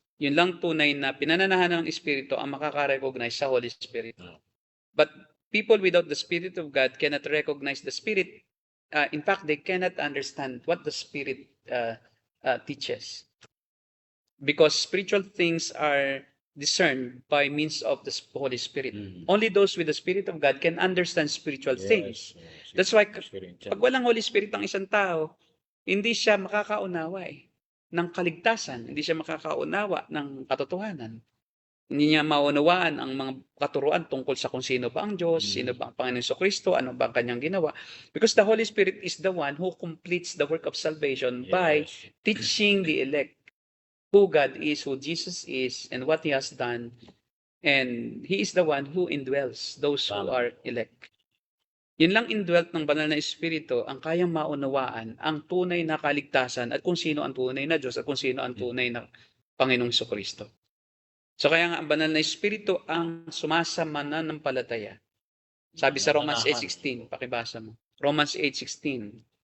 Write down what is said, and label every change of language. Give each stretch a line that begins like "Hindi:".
Filipino: Yun lang tunay na pinananahan ng Espiritu ang makaka-recognize sa Holy Spirit.
English: But people without the Spirit of God cannot recognize the Spirit. In fact, they cannot understand what the Spirit teaches. Because spiritual things are discerned by means of the Holy Spirit. Only those with the Spirit of God can understand spiritual things. That's why
Filipino: pag walang Holy Spirit ang isang tao, hindi siya makakaunawa ng kaligtasan, hindi siya makakaunawa ng katotohanan. Hindi niya maunawaan ang mga katuruan tungkol sa kung sino ba ang Diyos, sino ba ang Panginoon Jesucristo, ano ba ang kanyang ginawa.
English: Because the Holy Spirit is the one who completes the work of salvation by teaching the elect who God is, who Jesus is, and what He has done. And He is the one who indwells those who are elect.
Filipino: Yun lang indwelt ng banal na Espiritu ang kayang maunawaan ang tunay na kaligtasan at kung sino ang tunay na Diyos at kung sino ang tunay na Panginoong Jesucristo. So kaya nga ang banal na Espiritu ang sumasamanampalataya. Sabi sa Romans 8:16, pakibasa mo. Romans 8:16.